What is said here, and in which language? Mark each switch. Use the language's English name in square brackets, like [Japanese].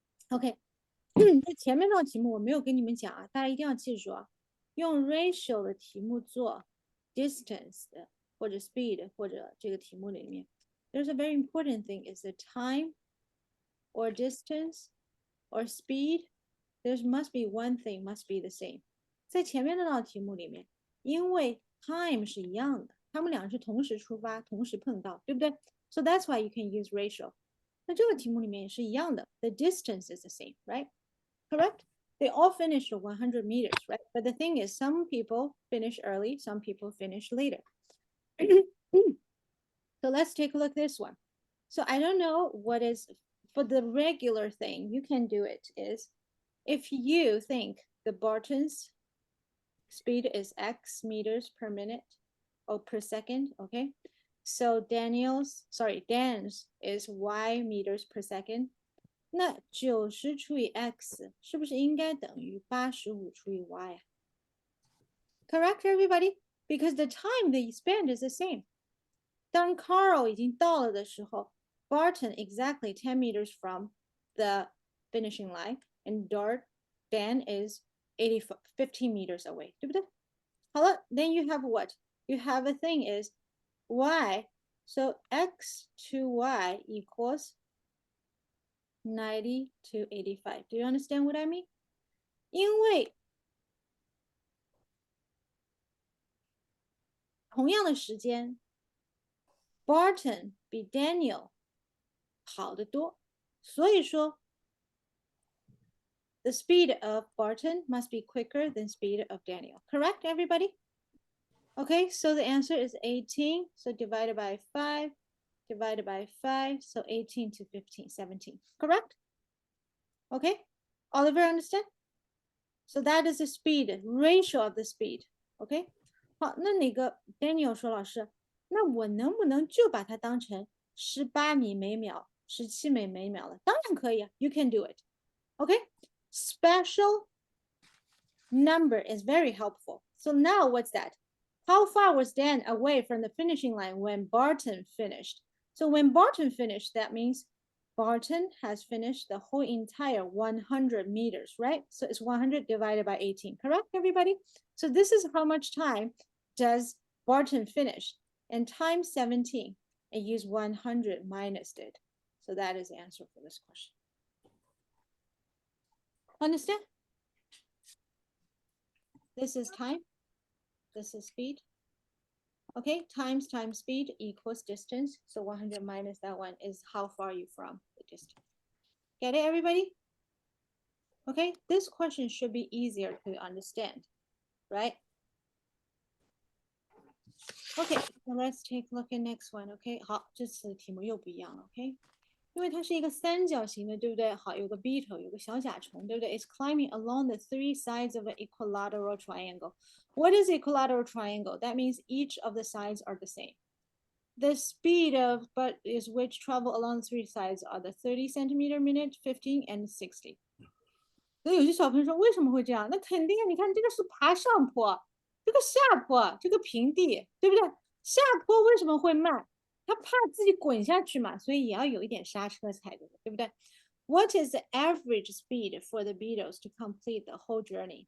[Chinese] OK，这前面那个题目我没有跟你们讲啊，大家一定要记住啊，用 ratio 的题目做 distance 的或者 speed 或者这个题目里面 ， there's a very important thing is the time or distance or speed. [English] There must be one thing must be the same. [Chinese] 在前面那道题目里面，因为 time 是一样的，他们俩是同时出发，同时碰到，对不对 ？ So that's why you can use ratio. 那这个题目里面也是一样的 ， the distance is the same, right? Correct? [English] They all finished 100 meters, right? But the thing is, some people finish early, some people finish later. So let's take a look at this one. So I don't know what is for the regular thing. You can do it is if you think the Barton's speed is X meters per minute or per second, okay? So Dan's is Y meters per second. [Chinese] 那90除以 x 是不是应该等于85除以 y 啊 ？ Correct, everybody? [English] Because the time they spend is the same. 当 Carl 已经到了的时候，Barton exactly 10 meters from the finishing line, and Dan is 15 meters away, 对不对？好了，then you have what? You have a thing is y, so x to y equals 90 to 85. Do you understand what I mean? [Chinese] 因为同样的时间 ，Barton 比 Daniel 好得多，所以说 the speed of Barton must be quicker than speed of Daniel. Correct, everybody? [English] Okay, so the answer is 18. So divided by 5, divided by 5, so 18 to 15, 17. Correct? Okay, Oliver, understand? So that is the speed, ratio of the speed. Okay? [Chinese] 好，那哪个 Daniel 说老师，那我能不能就把它当成18米每秒、17米每秒了？ [English] 当然可以啊，You can do it. Okay? Special number is very helpful. So now what's that? How far was Dan away from the finishing line when Barton finished? So when Barton finished, that means Barton has finished the whole entire 100 meters, right? So it's 100 divided by 18, correct, everybody? So this is how much time does Barton finish? And times 17, and use 100 minus it. So that is the answer for this question. Understand? This is time. This is speed. Okay, times speed equals distance. So 100 minus that one is how far you from the distance. Get it, everybody? Okay, this question should be easier to understand, right? Okay, so let's take a look at next one. [Chinese] Okay, 好，这次的题目又不一样了。OK，因为它是一个三角形的，对不对？ [English] 好，有个 beetle，有个小甲虫，对不对？ It's climbing along the three sides of an equilateral triangle. What is equilateral triangle? That means each of the sides are the same. The speed of but is which travel along the three sides are the 30 centimeter minute, 15 and 60. [Chinese] 所以有些小朋友说为什么会这样？那肯定你看这个是爬上坡，这个下坡，这个平地，对不对？下坡为什么会慢？他怕自己滚下去嘛，所以也要有一点刹车才对，对不对？ What is the average speed for the Beatles to complete the whole journey?